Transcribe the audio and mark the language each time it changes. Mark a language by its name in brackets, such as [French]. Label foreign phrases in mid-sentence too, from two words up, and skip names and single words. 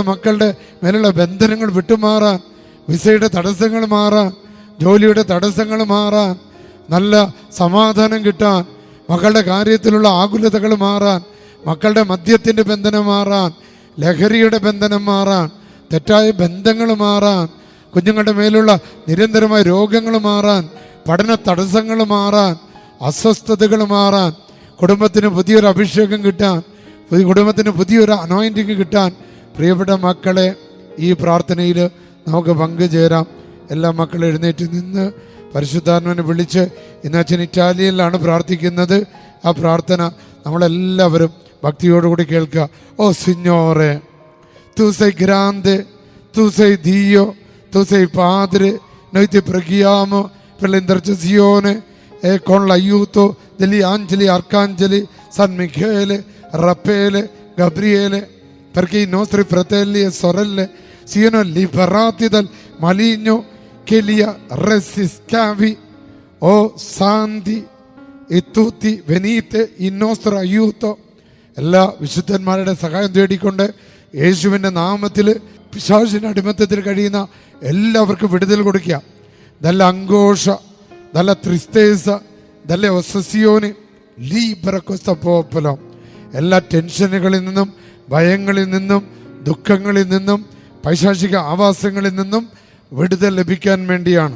[Malayalam] മക്കളുടെ മേലുള്ള ബന്ധനങ്ങൾ വിട്ടുമാറാൻ, വിസയുടെ തടസ്സങ്ങൾ മാറാൻ, ജോലിയുടെ തടസ്സങ്ങൾ മാറാൻ, നല്ല സമാധാനം കിട്ടാൻ, മക്കളുടെ കാര്യത്തിലുള്ള ആകുലതകൾ മാറാൻ, മക്കളുടെ മദ്യത്തിൻ്റെ ബന്ധനം മാറാൻ, ലഹരിയുടെ ബന്ധനം മാറാൻ, തെറ്റായ ബന്ധങ്ങൾ മാറാൻ, കുഞ്ഞുങ്ങളുടെ മേലുള്ള നിരന്തരമായ രോഗങ്ങൾ മാറാൻ, പഠന തടസ്സങ്ങൾ മാറാൻ, അസ്വസ്ഥതകൾ മാറാൻ, കുടുംബത്തിന് പുതിയൊരു അഭിഷേകം കിട്ടാൻ, കുടുംബത്തിന് പുതിയൊരു അനോയിൻറ്റിങ് കിട്ടാൻ. പ്രിയപ്പെട്ട മക്കളെ, ഈ പ്രാർത്ഥനയിൽ നമുക്ക് പങ്കുചേരാം. എല്ലാ മക്കളും എഴുന്നേറ്റ് നിന്ന് പരിശുദ്ധാത്മാവിനെ വിളിച്ച്, ഇന്ന് അച്ഛൻ ഇറ്റാലിയനിലാണ് പ്രാർത്ഥിക്കുന്നത്. ആ പ്രാർത്ഥന നമ്മളെല്ലാവരും ഭക്തിയോടുകൂടി കേൾക്കുക. [Italian] O Signore, tu sei grande, tu sei Dio, tu sei Padre, noi ti preghiamo per l'intercessione e con l'aiuto degli angeli, arcangeli, San Michele, Raffaele, Gabriele, perché i nostri fratelli e sorelle siano liberati dal maligno che li ha resi schiavi. O santi e tutti venite in nostro aiuto. [Malayalam] എല്ലാ വിശുദ്ധന്മാരുടെ സഹായം തേടിക്കൊണ്ട് യേശുവിൻ്റെ നാമത്തിൽ പിശാചിൻ്റെ അടിമത്തത്തിൽ കഴിയുന്ന എല്ലാവർക്കും വിടുതൽ കൊടുക്കുക. [Italian] Dalla angoscia, dalla tristezza, dalla ossessione libera questo popolo. [Malayalam] എല്ലാ ടെൻഷനുകളിൽ നിന്നും ഭയങ്ങളിൽ നിന്നും, ദുഃഖങ്ങളിൽ നിന്നും, പൈശാചിക ആവാസങ്ങളിൽ നിന്നും വിടുതൽ ലഭിക്കാൻ വേണ്ടിയാണ്.